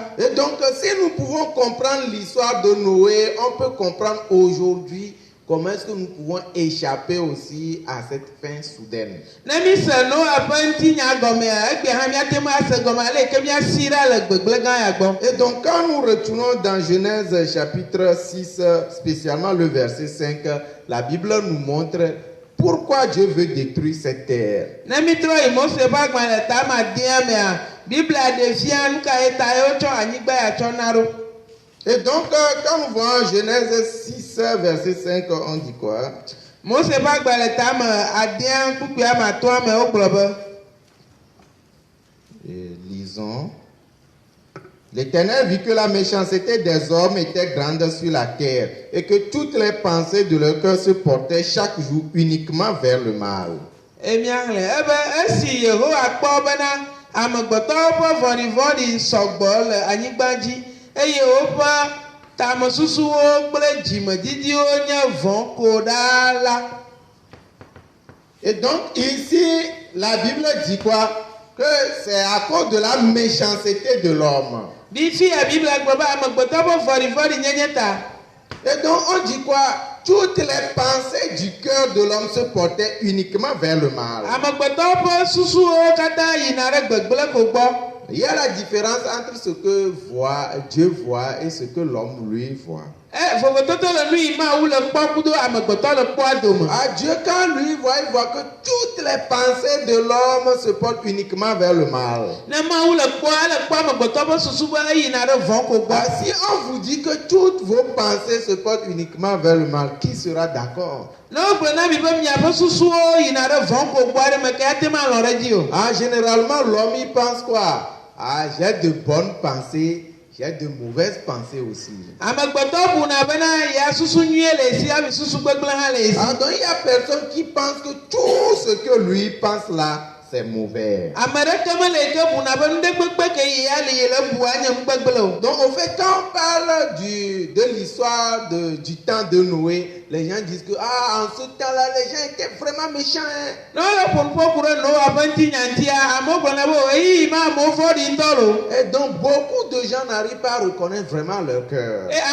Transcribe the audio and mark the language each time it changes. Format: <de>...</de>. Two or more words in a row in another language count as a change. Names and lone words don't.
<fr>Et donc si nous pouvons comprendre l'histoire de Noé, on peut comprendre aujourd'hui comment est-ce que nous pouvons échapper aussi à cette fin soudaine.</fr> <ee>Ne mi se Noa ƒe ŋutinya gɔmea, egbea hã míate ŋu ase gɔme ale yi ke míasi ɖa le gbegblẽ gã ya gbɔ.</ee> <fr>Et donc quand nous retournons dans Genèse chapitre 6, spécialement le verset 5, la Bible nous montre pourquoi Dieu veut détruire cette terre.</fr> <ee>Ne mi trɔ yi Mose ƒe agbalẽ tame 10 mea, Biblia ɖe fia nu ka ye ta ye wotsɔ anyigba ya tsɔ na ɖo.</ee> <fr>Et donc quand nous voyons Genèse 6, verset 5, on dit quoi?</fr> <ee>Mose ƒe agbalẽ tame 10 kpukpui ame 5 me wogblɔ be.</ee> <fr>Lisons. L'Éternel vit que la méchanceté des hommes était grande sur la terre et que toutes les pensées de leur cœur se portaient chaque jour uniquement vers le mal.</fr> <ee>Emiaxlẽ ebe esi Yehowa kpɔ bena amegbetɔwo ƒe vɔ̃ɖivɔ̃ɖi sɔgbɔ le anyigba dzi, eye woƒe tamesusuwo kple dzimedidiwo nye vɔ̃ ko ɖaa la.</ee> <fr>Et donc ici, la Bible dit quoi? Que c'est à cause de la méchanceté de l'homme.</fr> <ee>Ɖi fia Biblia gblɔ be amegbetɔ ƒe vɔ̃ɖivɔ̃ɖi nyenye ta.</ee> <fr>Et donc on dit quoi? Toutes les pensées du cœur de l'homme se portaient uniquement vers le mal.</fr> <ee>Amegbetɔ ƒe susuwo katã yina ɖe gbegblẽ ko gbɔ.</ee> <fr>Il y a la différence entre ce que Dieu voit et ce que l'homme lui voit.</fr> <ee>Vovototo le nu yi Mawu le kpɔ kudo amegbetɔ le kpɔa dome.</ee> <fr>À Dieu, quand lui voit, il voit que toutes les pensées de l'homme se portent uniquement vers le mal.</fr> <ee>Ne Mawu le kpɔ, ele kpɔ amegbetɔ ƒe susu be eyina ɖe vɔ̃ ko gbɔ.</ee> <fr>Si on vous dit que toutes vos pensées se portent uniquement vers le mal, qui sera d'accord?</fr> <ee>Ne wogblɔ na mi be miaƒe susuwo yina ɖe vɔ̃ ko gbɔ aɖe me, ke ate ŋu alɔ ɖe dzi o.</ee> <fr>Généralement, l'homme, il pense quoi? J'ai de bonnes pensées, j'ai de mauvaises pensées aussi.</fr> <ee>Amegbetɔ buna bena ya susu nyuie le esi, ami susu gbegblẽ hã le esi.</ee> <fr>Donc il y a personne qui pense que tout ce que lui pense là, c'est mauvais.</fr> <ee>Ame ɖeke mele yi ke buna be nuɖe gbegbe ke yi ya le yi le bua nye nugbegble o.</ee> <fr>Donc au fait, quand on parle de l'histoire du temps de Noé, les gens disent que en ce temps-là, les gens étaient vraiment méchants. Hein. Et donc, beaucoup de gens n'arrivent pas à reconnaître vraiment leur cœur.</fr>